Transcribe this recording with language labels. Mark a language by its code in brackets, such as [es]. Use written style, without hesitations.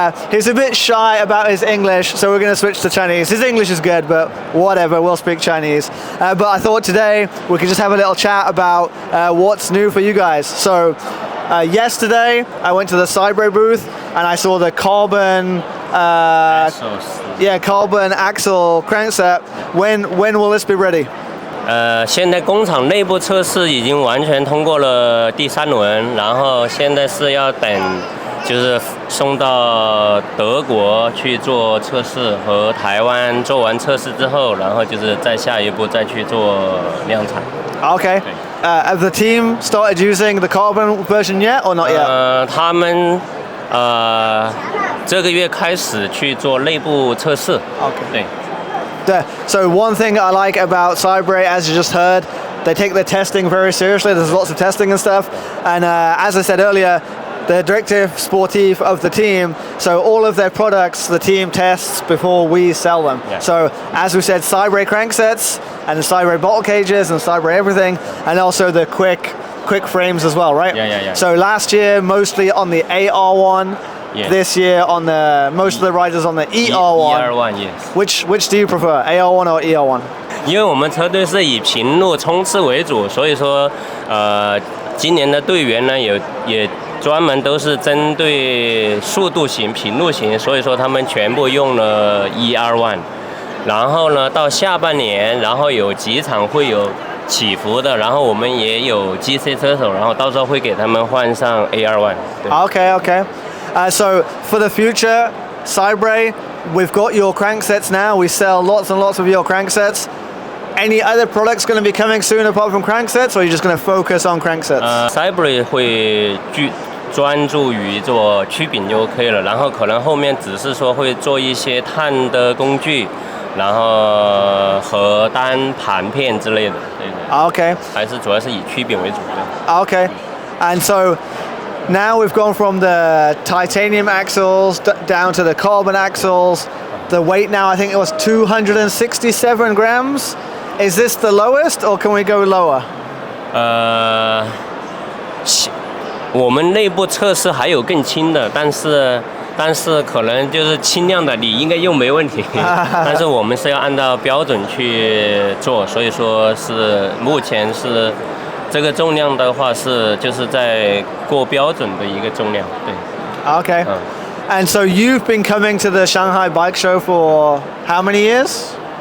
[en] He's a bit shy about his English, so we're going to switch to Chinese. His English is good, but whatever, we'll speak Chinese. But I thought today we could just have a little chat about what's new for you guys. So yesterday I went to the Cybrei booth and I saw the carbon carbon axle crankset. When will this be ready? [zh] 现在工厂内部测试已经完全通过了第3轮，然后现在是要等，就是送到德国去做测试，和台湾做完测试之后，然后就是再下一步再去做量产。 [en] Okay. Have the team started using the carbon version yet or not yet? [zh] 他们这个月开始去做内部测试。 [en] Okay. [zh] 对。 [en] So one thing I like about Cybrei, as you just heard, they take their testing very seriously. There's lots of testing and stuff. And as I said earlier, the directive sportive of the team, so all of their products the team tests before we sell them. Yeah. So as we said, Cybrei cranksets and the Cybrei bottle cages and Cybrei everything, and also the quick frames as well, right? Yeah. So last year mostly on the AR1, yeah. This year on the most of the riders on the ER1. ER1, yes. Which do you prefer, AR1 or ER1? [zh] 因为我们车队是以平路冲刺为主，所以说今年的队员呢也专门都是针对速度型、平路型，所以说他们全部用了 ER1。然后呢，到下半年，然后有几场会有起伏的，然后我们也有 GC 车手，然后到时候会给他们换上 AR1。 [en] Okay. So for the future, Cybrei, we've got your cranksets now. We sell lots and lots of your cranksets. Any other products going to be coming soon apart from cranksets, or are you just going to focus on cranksets? [zh] Cybrei 会专注于做曲柄就 OK 了，然后可能后面只是说会做一些碳的工具，然后和单盘片之类的，对。 [en] Okay. [zh] 还是主要是以曲柄为主的。 [en] Okay. And so now we've gone from the titanium axles down to the carbon axles. The weight now, I think it was 267 grams. Is this the lowest, or can we go lower? [zh] 我们内部测试还有更轻的，但是可能就是轻量的，你应该用没问题。但是我们是要按照标准去做，所以说是目前是这个重量的话是就是在过标准的一个重量，对。 [en] Okay. And so you've been coming to the Shanghai Bike Show for how many years?